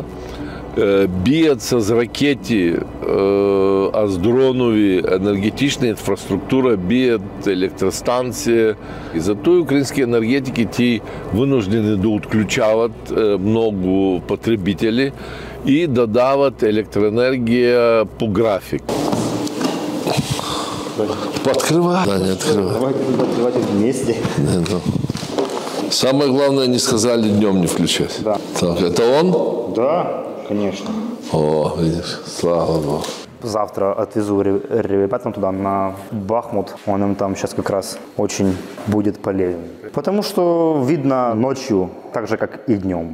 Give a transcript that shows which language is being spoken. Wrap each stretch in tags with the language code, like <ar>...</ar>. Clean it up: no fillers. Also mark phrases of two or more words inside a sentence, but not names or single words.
<bg>Бият с ракети, а с дронови енергетична инфраструктура, бият електростанции. И зато и украински енергетики ти вынуждены да отключават много потребители и да дават електроенергия по график.</bg> <ru>Подкрывай? Да, не открывай. Давайте вместе. Самое главное, не сказали днем не включать. Да. Так, это он? Да, конечно. О, видишь, слава Богу. Завтра отвезу ребятам туда, на Бахмут. Он им там сейчас как раз очень будет полезен. Потому что видно ночью, так же, как и днем.</ru>